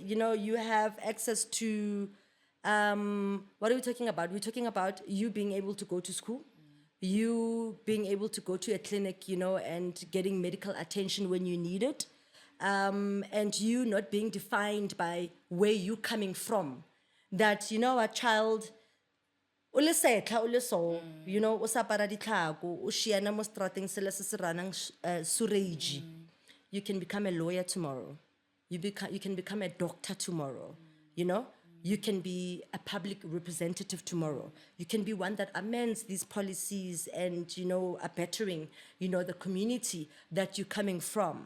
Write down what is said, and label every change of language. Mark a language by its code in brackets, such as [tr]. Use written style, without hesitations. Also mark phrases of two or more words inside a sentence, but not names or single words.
[en] You have access to what are we talking about? We're talking about you being able to go to school, you being able to go to a clinic, and getting medical attention when you need it, and you not being defined by where you're coming from. That a child. [tn] O le setla, o le so, o sa apara ditlhako, o shiana mo strateng sele se se ranang sureji. [en] You can become a lawyer tomorrow. You can become a doctor tomorrow. You can be a public representative tomorrow. You can be one that amends these policies and are bettering the community that you're coming from.